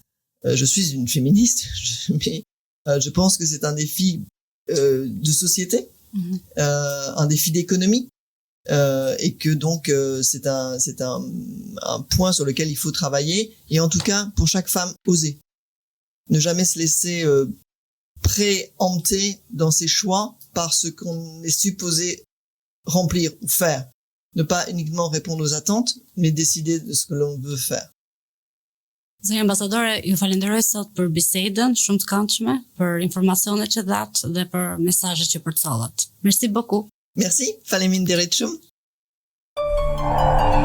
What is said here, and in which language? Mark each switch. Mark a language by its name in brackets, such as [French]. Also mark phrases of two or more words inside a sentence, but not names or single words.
[French] Je suis une féministe, mais je pense que c'est un défi de société, un défi d'économie, et que donc c'est un point sur lequel il faut travailler. Et en tout cas, pour chaque femme, oser, ne jamais se laisser préempter dans ses choix par ce qu'on est supposé remplir ou faire. Ne pas uniquement répondre aux attentes, mais décider de ce que l'on veut faire. [Albanian] Zënja ambasadore, ju falenderoj sot për bisedën shumë të këndshme, për informacionet që dhatë dhe për mesazhet që përcollet. [French] Merci beaucoup. Merci, [Albanian] faleminderit shumë.